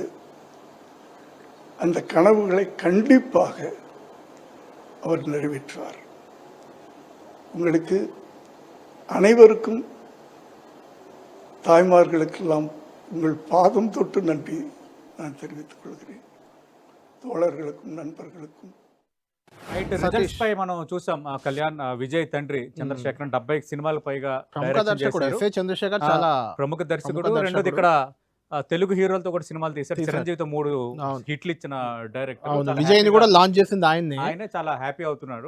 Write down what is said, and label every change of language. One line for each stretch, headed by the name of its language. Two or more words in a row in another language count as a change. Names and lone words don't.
Tamil: அந்த கனவுகளை கண்டிப்பாக அவர் நிறைவேற்றுவார். உங்களுக்கு அனைவருக்கும், தாய்மார்களுக்கெல்லாம் உங்கள் பாதம் தொட்டு நன்றி நான் தெரிவித்துக் கொள்கிறேன். தோழர்களுக்கும் நண்பர்களுக்கும்
Telugu: రైట్ సతీష్. రిజల్ట్స్ పై మనం చూసాం కళ్యాణ్ విజయ్ తండ్రి చంద్రశేఖరన్ 70 సినిమాలకు పైగా ప్రముఖ డైరెక్షన్ దర్శకుడు చేశారు. ఎఫ్ఏ చంద్రశేఖర్ ఆ, చాలా ప్రముఖ దర్శకుడు. ప్రముఖ రెండోది దర్శకుడు. ఇక్కడ తెలుగు హీరోలతో కూడా సినిమాలు తీశారు. తీశారు. చిరంజీవితో 3 అవును. హిట్లు ఇచ్చిన డైరెక్టర్. అవును, చాలా విజయ్ ని హ్యాపీగా- కూడా లాంచ్ చేసింది ఆయన్నే. ఆయనే చాలా హ్యాపీ అవుతున్నాడు.